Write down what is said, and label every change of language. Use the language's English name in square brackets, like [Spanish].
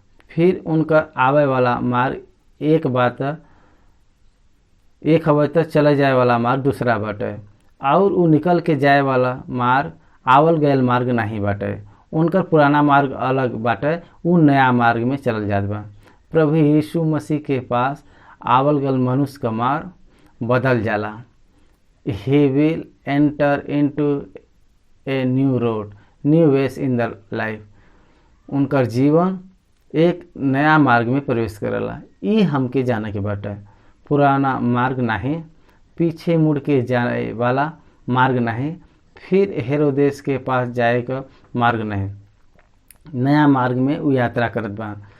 [Bhojpuri] फिर उनका आवे वाला मार्ग एक हवा तो चले जाए वाला मार्ग दूसरा बाटे और उ निकल के जाए वाला मार्ग आवल गयल मार्ग नहीं बाटे। उनका पुराना मार्ग अलग बाटे, उ नया मार्ग में चल जात बा। प्रभु यीशु मसीह के पास आवल गल मनुष्य का मार्ग बदल जाला। [English] He will enter into a new road, new ways in the life। [Bhojpuri] उनका जीवन एक नया मार्ग में प्रवेश करेला। ये हमके जाने के बाटे। पुराना मार्ग नहीं, पीछे मुड़ के जाने वाला मार्ग नहीं, फिर हेरोदेस के पास जाए का मार्ग नहीं, नया मार्ग में वो यात्रा करत बा।